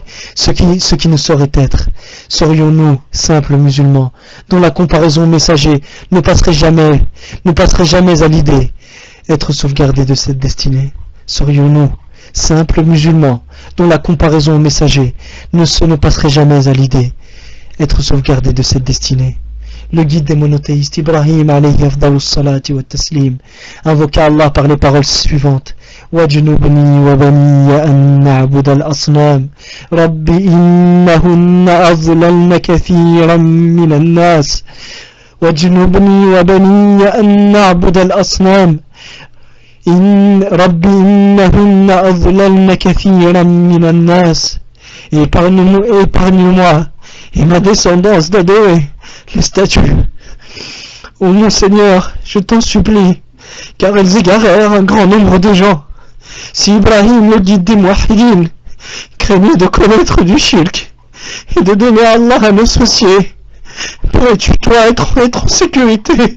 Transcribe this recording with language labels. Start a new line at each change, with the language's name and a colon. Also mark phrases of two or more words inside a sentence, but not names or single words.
French: Ce qui ne saurait être, serions-nous simples musulmans, dont la comparaison messager ne passerait jamais à l'idée, être sauvegardés de cette destinée? Serions-nous simples musulmans, dont la comparaison messager ne passerait jamais à l'idée, être sauvegardé de cette destinée? Le guide des monothéistes, Ibrahim
Arabic: عليه أفضل الصلاة والتسليم,
French: invoqua Allah par les paroles suivantes:
Arabic: وَجْنُبْنِي وَبَنِيَّ أَن نَعْبُدَ الْأَصْنَامِ رَبِّ إِنَّهُنَّ أَضْلَلْنَ كَثِيرًا مِنَ النَّاسِ وَجْنُبْنِي وَبَنِيَّ أَن نَعْبُدَ الْأَصْنَامِ رَبِّ إِنَّهُنَّ أَضْلَلْنَ كَثِيرًا مِنَ النَّاسِ.
French: Épargne-moi et ma descendance d'adorer les statues. Ô mon Seigneur, je t'en supplie, car elles égarèrent un grand nombre de gens. Si Ibrahim, le guide des Mouahidin, craignait de commettre du shirk et de donner à Allah un associé, pourrais-tu toi être en sécurité?